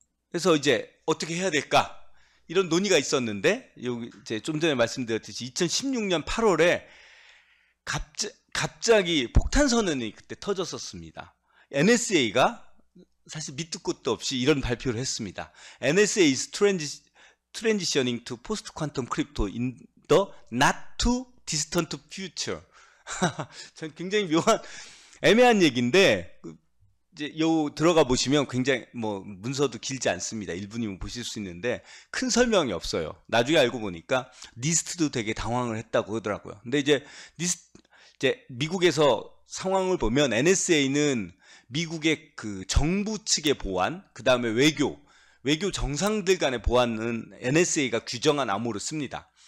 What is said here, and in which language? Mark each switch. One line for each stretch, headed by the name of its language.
Korean: 그래서 이제 어떻게 해야 될까? 이런 논의가 있었는데 여기 이제 좀 전에 말씀드렸듯이 2016년 8월에 갑자기 폭탄 선언이 그때 터졌었습니다. NSA가 사실 밑도 끝도 없이 이런 발표를 했습니다.
English: NSA is transitioning to post-quantum crypto in the not too distant future.
Korean: 전 굉장히 애매한 얘기인데 이제 들어가 보시면 굉장히 문서도 길지 않습니다. 1분이면 보실 수 있는데 큰 설명이 없어요. 나중에 알고 보니까 니스트도 되게 당황을 했다고 하더라고요. 근데 이제 미국에서 상황을 보면 NSA는 미국의 그 정부 측의 보안, 그 다음에 외교 정상들 간의 보안은 NSA가 규정한 암호를 씁니다.